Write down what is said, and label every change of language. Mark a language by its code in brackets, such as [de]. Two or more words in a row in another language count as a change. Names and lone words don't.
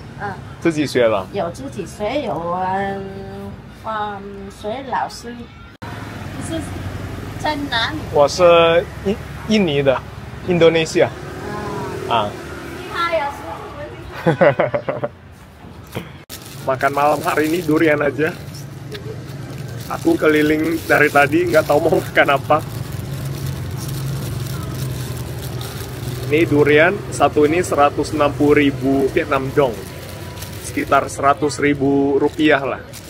[zh] 嗯，自己学了。有自己学，有学老师。你是在哪里？我是印尼的，印度尼西亚。啊。厉害呀，说中文厉害。 [id] Makan malam hari ini durian aja. Aku keliling dari tadi nggak tahu mau makan apa. Ini durian satu ini 160.000 Vietnam dong, sekitar 100.000 rupiah lah.